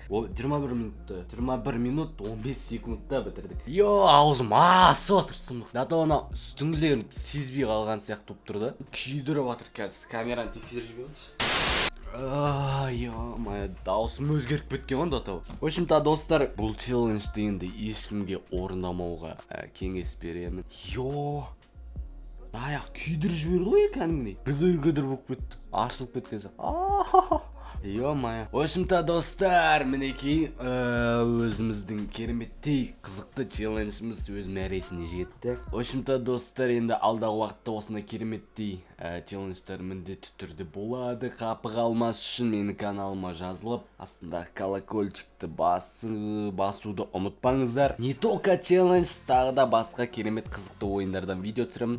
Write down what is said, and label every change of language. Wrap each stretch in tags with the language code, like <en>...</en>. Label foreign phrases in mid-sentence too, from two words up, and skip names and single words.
<kk>21 минут 15 секундта бітірдік. Аузым асып отыр сұмдық. Дата оны үстіңгілерін сезбей қалған сияқты болып тұрды. Күйдіріп жатыр қазір. Камераны тексеріп жіберейінші. Ё-моё, даусым өзгеріп кеткен ғой дата.</kk> <ru>В общем-то,</ru> <kk>достар, бұл челленджді енді ешкімге орындамауға кеңес беремін. Аяқ күйдіріп жіберді ғой кәдімгідей. Гүдір болып кетті. Ашылып кеткен сияқты. Ё-моё.</kk> <ru>В общем-то,</ru> <kk>достар, мінекей өзіміздің кереметтей қызықты челленджіміз өз мәресіне жетті.</kk> <ru>В общем-то,</ru> <kk>достар, енді алдағы уақытта осындай кереметтей челлендждер міндетті түрде болады. Қапы қалмас үшін менің каналыма жазылып, астындағы колокольчикті басуды ұмытпаңыздар.</kk> <ru>Не только</ru> <kk>челлендж, тағы да басқа керемет қызықты ойындардан видео түсіремін.</kk>